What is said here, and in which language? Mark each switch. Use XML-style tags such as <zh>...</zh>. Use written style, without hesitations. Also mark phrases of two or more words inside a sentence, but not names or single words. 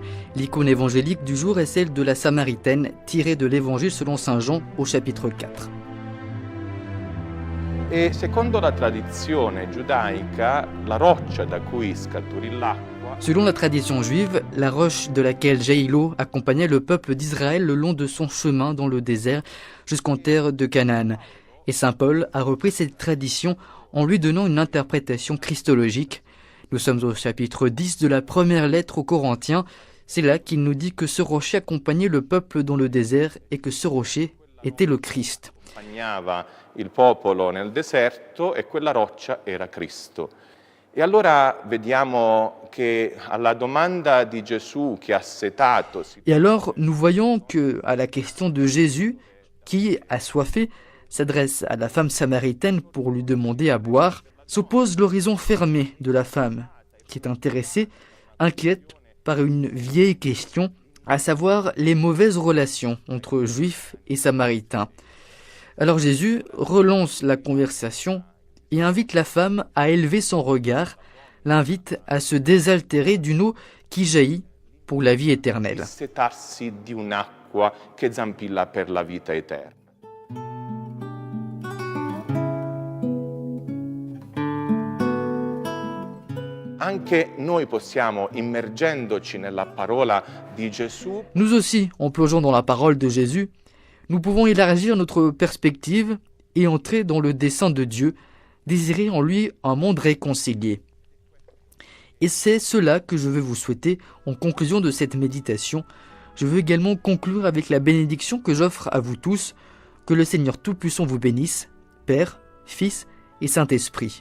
<fr>L'icône évangélique du jour est celle de la Samaritaine, tirée de l'Évangile selon Saint Jean au chapitre 4.</fr> <it>E secondo la tradizione giudaica, la roccia da cui scaturì l'acqua</it> <fr>Selon la tradition juive, la roche de laquelle jaillit l'eau accompagnait le peuple d'Israël le long de son chemin dans le désert jusqu'en terre de Canaan. Et saint Paul a repris cette tradition en lui donnant une interprétation christologique. Nous sommes au chapitre 10 de la première lettre aux Corinthiens. C'est là qu'il nous dit que ce rocher accompagnait le peuple dans le désert et que ce rocher était le Christ.</fr> <it>Accompagnava il popolo nel deserto e quella roccia era Cristo. E allora vediamo che alla domanda di Gesù che ha assetato.</it> <fr>Et alors nous voyons que à la question de Jésus qui, assoiffé, s'adresse à la femme samaritaine pour lui demander à boire, s'oppose l'horizon fermé de la femme qui est intéressée, inquiète par une vieille question, à savoir les mauvaises relations entre juifs et samaritains. Alors Jésus relance la conversation et invite la femme à élever son regard, l'invite à se désaltérer d'une eau qui jaillit pour la vie éternelle.</fr> <it>Assetarsi di un'acqua che zampilla per la vita eterna. Anche noi possiamo, immergendoci nella parola di Gesù,</it> <fr>nous aussi, en plongeant dans la parole de Jésus, nous pouvons élargir notre perspective et entrer dans le dessein de Dieu, désirer en lui un monde réconcilié. Et c'est cela que je veux vous souhaiter en conclusion de cette méditation. Je veux également conclure avec la bénédiction que j'offre à vous tous, que le Seigneur Tout-Puissant vous bénisse, Père, Fils et Saint-Esprit.</fr>